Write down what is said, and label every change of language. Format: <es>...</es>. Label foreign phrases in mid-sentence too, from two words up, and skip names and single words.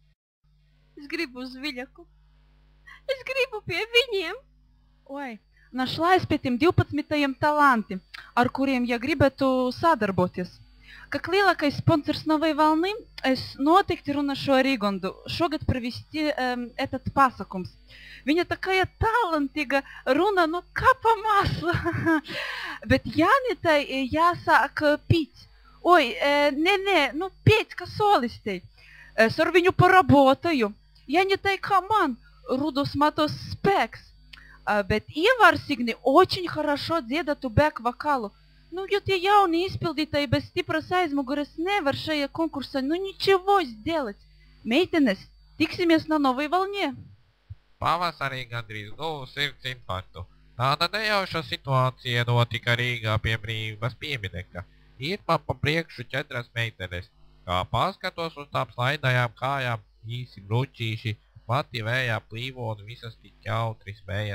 <lv>Es gribu uz Viļaku. Es gribu pie viņiem. Oi, нашлась pie tiem 12 talanti, ar kuriem ja gribētu sadarboties. Как lielākais sponsors Новой волны, es noteikti runāšu ar Rigondu šogad</lv> <ru>провести этот</ru> <lv>pasākums. Viņa такая talantīga runā, nu kā pa maslu. Bet Janitai jāsāk pīt. Oi, nē, nu pēc, kā solistei. Es ar viņu pоработаю. Janitai kā man, rudos matos spēks. Bet Ievarsigni</lv> <ru>очень хорошо</ru> <lv>dziedātu бэк-вокалу.</lv> <ru>Ну,</ru> <lv>jo tie jauni izpildītāji bez stipras aizmuguras nevar šajā konkursā, nu,</lv> <ru>ничего сделать.</ru> <lv>Meitenes, tiksimies na Новой волне. Pavasarī gandrīz guvu sirds infarktu. Tāda nejauša situācija notika Rīgā pie Brīvības pieminekļa. Ir man pa priekšu 4 meitenes. Kā paskatos uz tām slaidajām kājām, īsi bručīši, pati vējā plīvo un visas tik jautri smējas.</lv>